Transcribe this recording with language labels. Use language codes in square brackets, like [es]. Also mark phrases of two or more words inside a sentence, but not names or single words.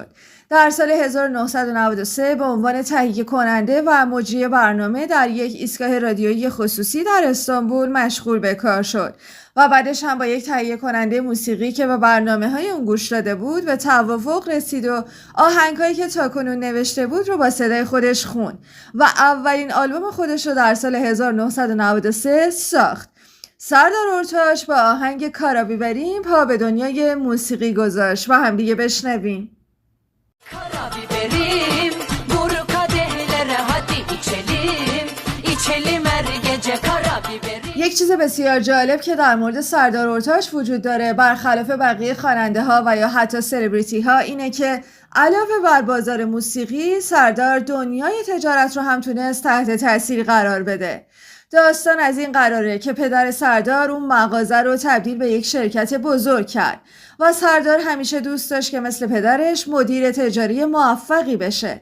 [fa] در سال 1993 به عنوان تهیه کننده و مجری برنامه در یک ایستگاه رادیویی خصوصی در استانبول مشغول به کار شد و بعدش هم با یک تهیه کننده موسیقی که به برنامه‌های اون گوش داده بود به توافق رسید و آهنگایی که تاکنون نوشته بود رو با صدای خودش خوند و اولین آلبوم خودش رو در سال 1993 ساخت. سردار اورتاچ با آهنگ کارا بیبریم پا به دنیای موسیقی گذاشت و هم دیگه بشنویم. [tr] Kara biberim, vur kadehlere hadi içelim her gece kara biberim. [fa] یک چیز بسیار جالب که در مورد سردار اورتاچ وجود داره برخلاف بقیه خواننده ها و یا حتی سلبریتی ها اینه که علاوه بر بازار موسیقی، سردار دنیای تجارت رو هم تونست تحت تاثیر قرار بده. داستان از این قراره که پدر سردار اون مغازه رو تبدیل به یک شرکت بزرگ کرد و سردار همیشه دوست داشت که مثل پدرش مدیر تجاری موفقی بشه.